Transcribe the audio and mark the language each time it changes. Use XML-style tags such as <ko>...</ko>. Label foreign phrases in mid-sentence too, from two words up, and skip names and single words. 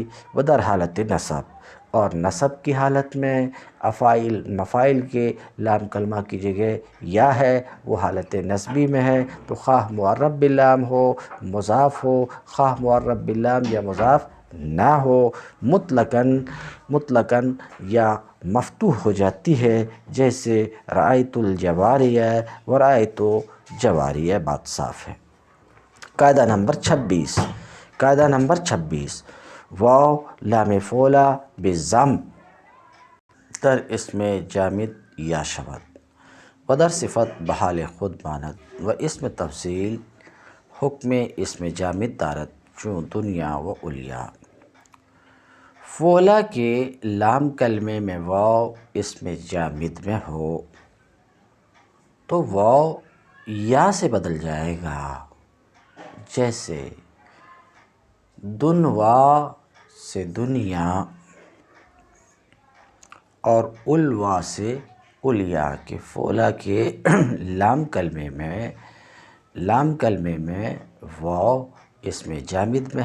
<fa>ودر حالت نصب،</fa> <ur>اور نصب کی حالت میں افاعل مفاعل کے لام کلمہ کی جگہ یا ہے، وہ حالت نصبی میں ہے، تو خواہ معرف باللام ہو، مضاف ہو، خواہ معرف باللام یا مضاف نہ ہو، مطلقاً یا مفتوح ہو جاتی ہے، جیسے</ur> <ar>رأیت الجواریہ و رأیت جواریہ،</ar> <ur>بات صاف ہے۔</ur> <fa>قاعدہ نمبر 26 واو لام فعلہ بالضم در اسم جامد یا شبد و در صفت بحال خود ماند و اسم تفضیل حکم اسم جامد دارد چون دنیا و علیا۔</fa> <ur>فعلہ کے لام کلمے میں واو اسم جامد میں ہو تو واو یا سے بدل جائے گا، جیسے دنوا سے دنیا اور الوا سے علیا کے فعلہ کے لام کلمے میں واو اسم جامد میں ہے۔</ur>